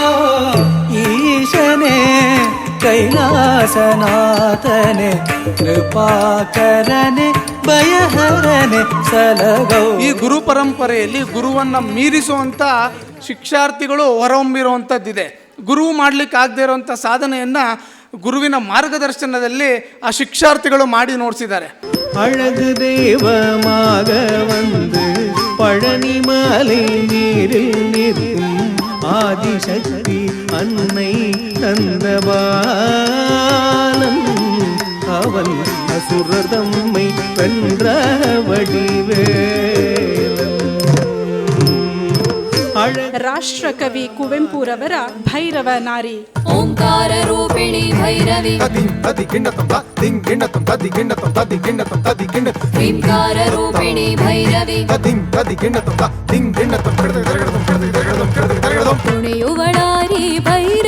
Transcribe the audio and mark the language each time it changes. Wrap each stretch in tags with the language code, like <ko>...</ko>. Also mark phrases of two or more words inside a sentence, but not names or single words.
<kn>ಈಶನೇ ಕೈಲಾಸನಾಥನೆ ಕೃಪಾಕರನೆ ಭಯಹರನೆ ಸಲಗೌ. ಈ ಗುರು ಪರಂಪರೆಯಲ್ಲಿ ಗುರುವನ್ನ ಮೀರಿಸುವಂತ ಶಿಕ್ಷಾರ್ಥಿಗಳು ಹೊರಹೊಮ್ಮಿರುವಂಥದ್ದಿದೆ. ಗುರು ಮಾಡ್ಲಿಕ್ಕೆ ಆಗದೆ ಇರುವಂಥ ಸಾಧನೆಯನ್ನ ಗುರುವಿನ ಮಾರ್ಗದರ್ಶನದಲ್ಲಿ ಆ ಶಿಕ್ಷಾರ್ಥಿಗಳು ಮಾಡಿ ನೋಡಿಸಿದ್ದಾರೆ.</kn> <ta>அழகு தெய்வமாக வந்து பழனி மலை நீரில் நிற்கும் ஆதிசக்தி அன்னை தந்தபாலம் அவன் அசுரதம்மை வென்ற வடிவேலன்.</ta> <kn>ರಾಷ್ಟ್ರಕವಿ ಕುವೆಂಪುರವರ ಭೈರವ ನಾರಿ. ಓಂಕಾರ ರೂಪಿಣಿ ಭೈರವಿ ಓಂಕಾರ ರೂಪಿಣಿ ಭೈರವಿ ಕುಣಿಯುವಳಾರಿ ಭೈರವಿ</kn>